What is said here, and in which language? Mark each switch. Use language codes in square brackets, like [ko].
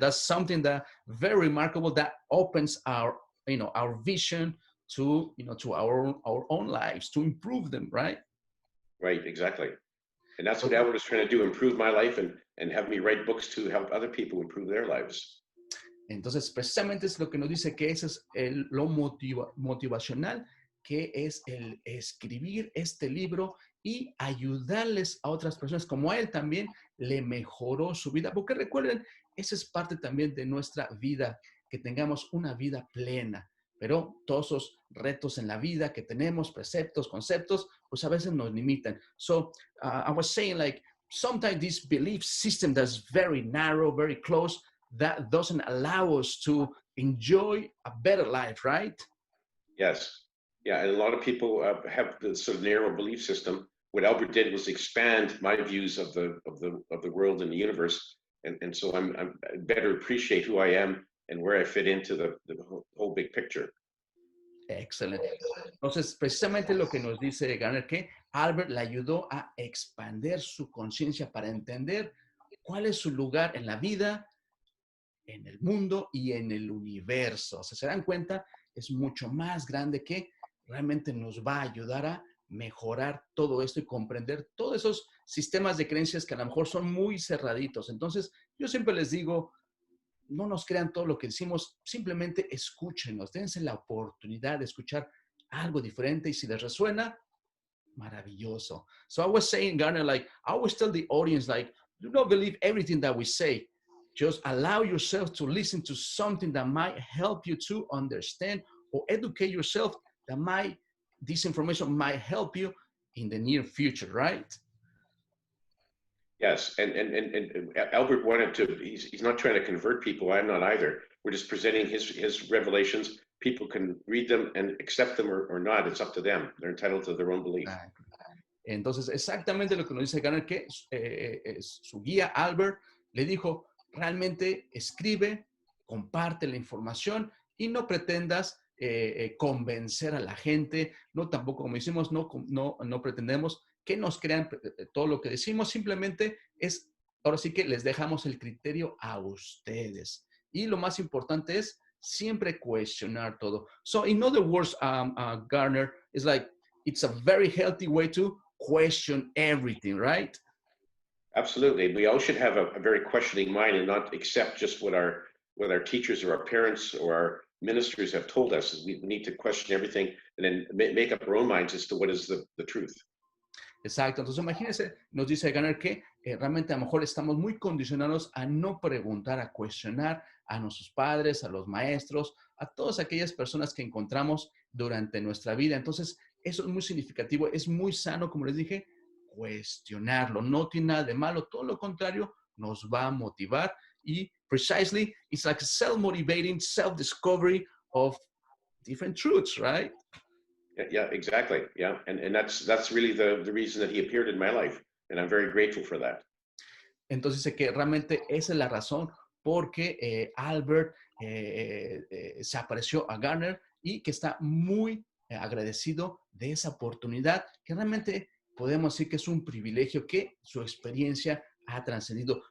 [en] That's something that very remarkable that opens our vision to, to our own lives, to improve them, right? Right, exactly. And that's what Albert was trying to do, improve my life and have me write books to help other people improve their lives. [es] Entonces, precisamente es lo que nos dice que ese es lo motivacional, que es el escribir este libro y ayudarles a otras personas, como a él también le mejoró su vida. Porque recuerden, esa es parte también de nuestra vida, que tengamos una vida plena. Pero todos esos retos en la vida que tenemos, preceptos, conceptos, pues a veces nos limitan. [en] So, I was saying like, sometimes this belief system that's very narrow, very close, that doesn't allow us to enjoy a better life, right? Yes. Yeah, and a lot of people have the sort of narrow belief system. What Albert did was expand my views of the world and the universe, and so I'm better appreciate who I am and where I fit into the whole big picture. [es] Excelente. Entonces, precisamente lo que nos dice Garner, que Albert le ayudó a expandir su conciencia para entender cuál es su lugar en la vida, en el mundo y en el universo. O sea, se dan cuenta, es mucho más grande, que realmente nos va a ayudar a mejorar todo esto y comprender todos esos sistemas de creencias que a lo mejor son muy cerraditos. Entonces, yo siempre les digo, no nos crean todo lo que decimos, simplemente escúchenos, dense la oportunidad de escuchar algo diferente y si les resuena, maravilloso. [en] So I was saying, Garner, like, I always tell the audience, like, do not believe everything that we say. Just allow yourself to listen to something that might help you to understand or educate yourself, this information might help you in the near future, right? Yes, and Albert wanted to, he's not trying to convert people, I'm not either. We're just presenting his revelations. People can read them and accept them or not, it's up to them. They're entitled to their own belief. [es] Entonces, exactamente lo que nos dice Garner, que su guía Albert le dijo, realmente escribe, comparte la información y no pretendas convencer a la gente, no tampoco, como decimos, no pretendemos que nos crean todo lo que decimos, simplemente es ahora sí que les dejamos el criterio a ustedes. Y lo más importante es siempre cuestionar todo. [en] So in other words, Garner, it's like, it's a very healthy way to question everything, right? Absolutely. We all should have a very questioning mind and not accept just what our teachers or our parents or our ministers have told us. We need to question everything and then make up our own minds as to what is the truth. [es] Exacto. Entonces, imagínense, nos dice Garner que realmente a lo mejor estamos muy condicionados a no preguntar, a cuestionar a nuestros padres, a los maestros, a todas aquellas personas que encontramos durante nuestra vida. Entonces, eso es muy significativo, es muy sano, como les dije, cuestionarlo. No tiene nada de malo, todo lo contrario, nos va a motivar y [en] precisely, it's like a self-motivating, self-discovery of different truths, right? Yeah, exactly. Yeah. And that's really the reason that he appeared in my life. And I'm very grateful for that. [es] Entonces dice que realmente esa es la razón porque Albert se apareció a Garner y que está muy agradecido de esa oportunidad, que realmente podemos decir que es un privilegio que su experiencia ha trascendido.